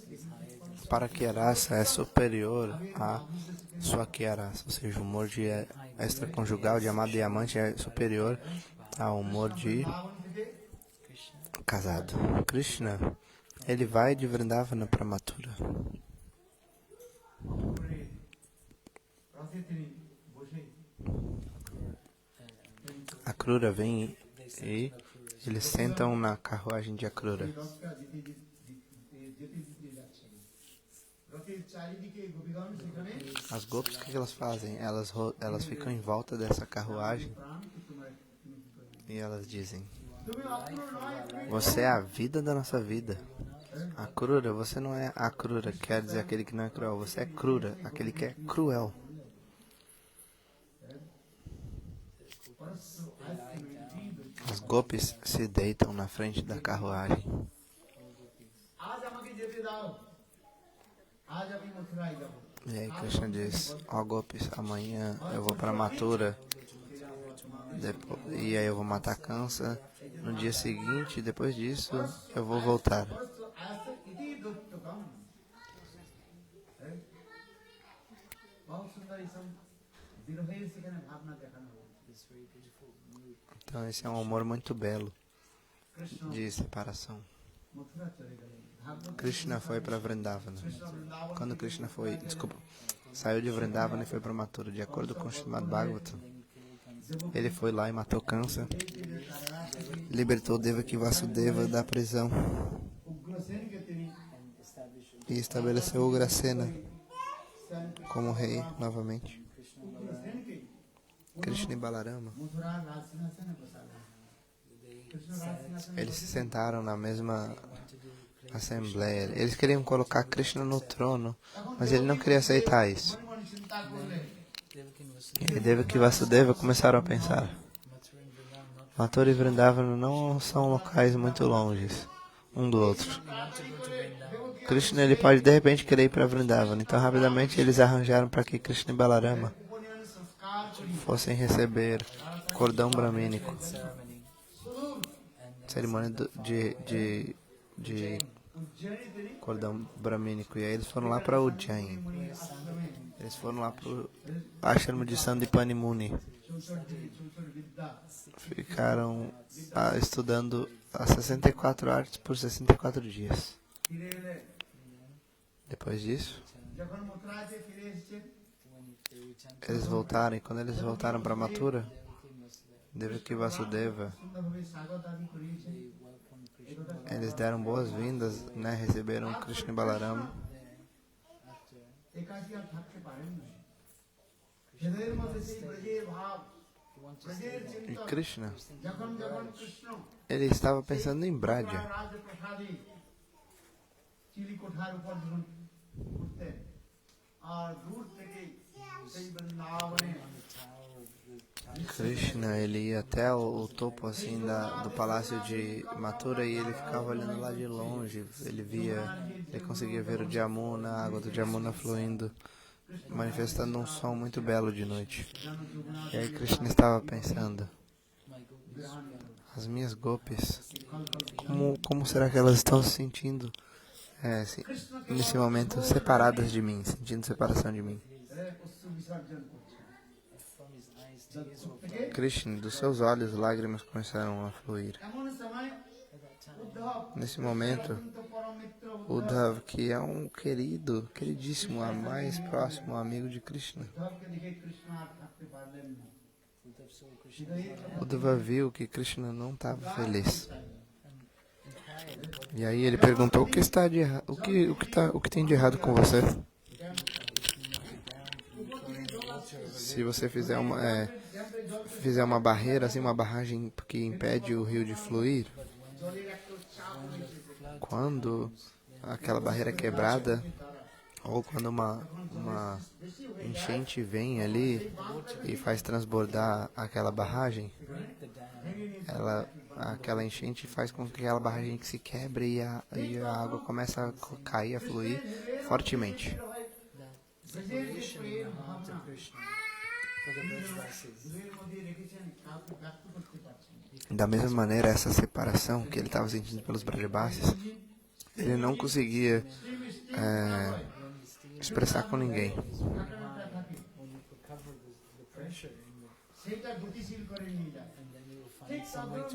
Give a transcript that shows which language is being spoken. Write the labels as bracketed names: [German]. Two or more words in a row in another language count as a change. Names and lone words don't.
[Sanskrit] Parakya Rasa [Portuguese] é superior a [Sanskrit] Swakya Rasa, [Portuguese] ou seja, o humor de extraconjugal de amado e amante é superior ao amor de [Bangla] Vrindavan থেকে Krishna [Portuguese] casado. Krishna, ele vai de Vrindavana para Mathura. [Bangla] করে রথে তিনি বসে [Portuguese] Akrura vem [English] they said [Portuguese] e [English] to Akrura, [Portuguese] eles sentam na carruagem de Akrura. [Bangla] এই রথটা যেতে যাচ্ছে রথের চারিদিকে গোপীগণ সেখানে [Portuguese] As gopis, o que elas fazem? Elas ficam em volta dessa carruagem [Bangla] প্রাণকে তোমার তুমি কি করবে? [Portuguese] e elas dizem: [Bangla] তুমি অক্রূর নয়, তুমি [Portuguese] Você é a vida da nossa vida. Akrura, você não é Akrura, quer dizer aquele que não é cruel. Você é Krura, aquele que é cruel. [Bangla] পরস্পর আয়ত্ত [Portuguese] As gopis se deitam na frente da carruagem. [Bangla] আজ আমাকে যেতে দাও, আজ আমি মথুরায় যাব। [Portuguese] E aí Krishna diz: Ó gopis, amanhã eu vou para Mathura. E aí eu vou matar Kansa. No dia seguinte, depois disso, eu vou voltar. [Bangla] পরস্পর আয়ত্ত ইতি দৈত্যকম। বহু সুন্দর এইসব বিরহের সেখানে ভাবনা দেখানো হয়েছে। [English] this very beautiful mood. [Portuguese] Então esse é um amor muito belo [Bangla] কৃষ্ণ [Portuguese] de separação. [Bangla] মথুরা চলে গেলেন। ভাগবত [Portuguese] Krishna foi para Vrindavana. [Bangla] কৃষ্ণ বৃন্দাবন [Portuguese] Quando Krishna foi, desculpa, saiu de Vrindavana e foi para Mathura. De acordo com o Srimad Bhagavatam, ele foi lá e matou Kansa, libertou Devaki Vasudeva da prisão [Bangla] উগ্রসেনকে তিনি [English] And established [Portuguese] e estabeleceu Ugrasena como rei novamente. Krishna [Bangla] উগ্রসেনকে [Portuguese] Krishna e Balarama, [Bangla] মথুরার রাজসিংহাসনে বসালেন। কৃষ্ণ রাজসিংহাসনে [Portuguese] eles se sentaram na mesma [English] to do [Portuguese] assembleia. Eles queriam colocar Krishna no trono, mas ele não queria aceitar isso. [Bangla] মনে মনে চিন্তা করলেন [English] Devaki and [Portuguese] E Vasudeva, Devaki e Vasudeva começaram a pensar: [English] Mathura and Vrindavan, not [Portuguese] Mathura e Vrindavana não são locais muito longes um do outro. [English] want to go to Vrindavan. [Portuguese] Krishna ele pode de repente querer ir para Vrindavana. Então rapidamente eles arranjaram para que Krishna e Balarama [Bangla] উপনয়ন সংস্কার করি [Portuguese] fossem receber cordão bramínico, [English] Ceremony [Bangla] সুদূর [English] and [Portuguese] cerimônia de [Bangla] উজ্জয়িনী তিনি [Portuguese] cordão bramínico. E aí eles foram lá para Ujjain. [Bangla] মুনি আশ্রমে [Portuguese] Eles foram lá para o ashrama de Sandipani Muni. [Bangla] চৌচর বিদ্যা [Portuguese] Ficaram estudando as 64 artes por 64 dias. [Bangla] ফিরে এলে [Portuguese] Depois disso, [Bangla] যখন মথুরাতে ফিরে এসেছেন [English] when they returned [Portuguese] eles voltaram. E quando eles voltaram para Mathura, [English] Devaki and Vasudeva, [Portuguese] Devaki e Vasudeva, [Bangla] সুন্দরভাবে স্বাগত আদি করিয়েছেন। [English] they welcomed Krishna. [Portuguese] eles deram boas-vindas, né? Receberam Krishna e Balarama. [English] After [Bangla] একাকী আর থাকতে পারেন না। হৃদয়ের মধ্যে সেই ব্রজের ভাব, [English] he wanted to [Bangla] ব্রজের [Portuguese] E [Bangla] চিন্তন, Krishna, যখন যখন কৃষ্ণ [Portuguese] ele estava pensando em Braja. [Bangla] রাজপ্রাসাদে চিলি কোঠার উপর যখন উঠতেন আর দূর থেকে সেই বৃন্দাবনে [English] on the tower of the [Portuguese] Krishna, ele ia até o topo assim do palácio de Mathura e ele ficava olhando lá de longe. Ele conseguia ver o Jamuna, a água do Jamuna fluindo, manifestando um som muito belo de noite. E aí Krishna estava pensando: my gopis, as minhas gopis, como será que elas estão se sentindo nesse momento separadas de mim, sentindo separação de mim? [Bangla] অশ্রু বিসর্জন করছেন। [English] from his eyes tears were flowing. [Portuguese] Krishna, dos seus olhos lágrimas começaram a fluir. [Bangla] এমন সময় [English] At that time, [Bangla] উদ্ধব [Portuguese] Nesse momento, [Bangla] অত্যন্ত পরম মিত্র [Portuguese] Uddhav, que é um queridíssimo, mais próximo amigo de Krishna. [Bangla] উদ্ধবকে দেখে কৃষ্ণ আর থাকতে পারলেন না। [English] Uddhav saw Krishna [Bangla] হৃদয়ের কথা [Portuguese] Uddhava viu que Krishna não estava feliz. [English] and inquired what [Portuguese] E aí ele perguntou: o que está de errado? O que tem de errado com você? Se você fizer uma barreira, assim, uma barragem que impede o rio de fluir, [Bangla] জলের একটা চাপ রয়েছে, [Portuguese] quando aquela barreira é quebrada, ou quando uma enchente vem ali e faz transbordar aquela barragem, [English] break the dam, [Portuguese] aquela enchente faz com que aquela barragem se quebre e a água começa a cair, a fluir fortemente. [English] that separation in the heart of Krishna for the Brajavasis. [Bangla] হৃদয়ের মধ্যে রেখেছেন, কাউকে ব্যক্ত করতে পারছেন না। [Portuguese] Da mesma maneira, essa separação que ele estava sentindo pelos Brajabasis, ele não conseguia expressar com ninguém. [English] When you could cover the pressure in [Bangla] সেইটা গতিশীল করে নিয়ে যায় [English] and then you will find [Bangla] ঠিক [English] some way